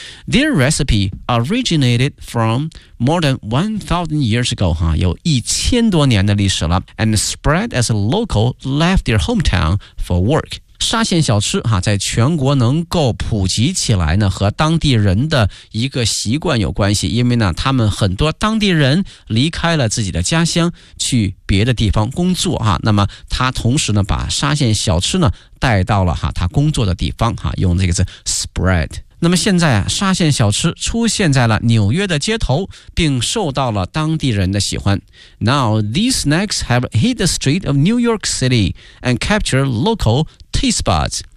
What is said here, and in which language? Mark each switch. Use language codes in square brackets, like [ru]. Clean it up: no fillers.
[en] Their recipe originated from more than 1,000 years ago 哈， [zh] 有1000多年的历史了 [en] ，and spread as a local left their hometown for work。 [zh] 沙县小吃哈，在全国能够普及起来呢，和当地人的一个习惯有关系。因为呢，他们很多当地人离开了自己的家乡，去别的地方工作哈。那么他同时呢，把沙县小吃呢带到了哈他工作的地方哈，用这个字 spread。那么现在啊，沙县小吃出现在了纽约的街头，并受到了当地人的喜欢。 [en] Now these snacks have hit the street of New York City and captured local taste buds.